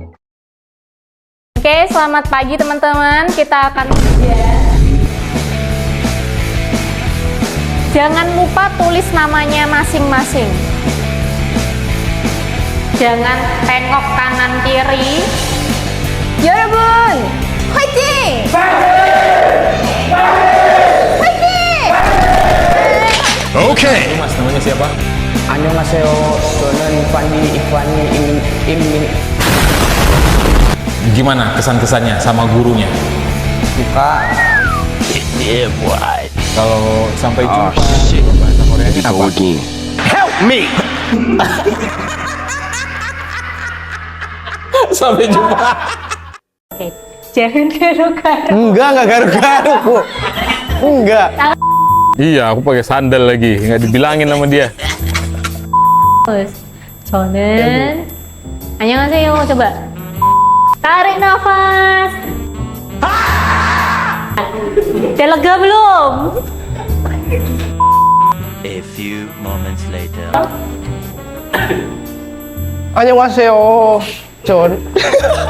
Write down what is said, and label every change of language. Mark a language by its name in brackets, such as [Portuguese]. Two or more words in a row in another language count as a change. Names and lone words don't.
[Indonesian] Oke, selamat pagi teman-teman. Kita akan ujian. Jangan lupa tulis namanya masing-masing. Jangan tengok kanan kiri. [Korean] 여러분, 화이팅! [Indonesian] Okay! Lu Mas, namanya siapa? [Korean] 안녕하세요. 저는 Ikhwani Imin. [Indonesian] Gimana kesan-kesannya sama gurunya? Suka. Kalau sampai jumpa, bahasa Koreanya apa? [English] Help me! [Indonesian] Sampai jumpa. Oke, jangan garu-garu. Enggak garu-garu kok. Enggak. Iya, aku pakai sandal lagi, nggak dibilangin sama dia. Terus, [Korean] 저는 안녕하세요. [Indonesian] coba tarik nafas. Udah lega belum? [English] A few moments later. [Korean] 안녕하세요. 전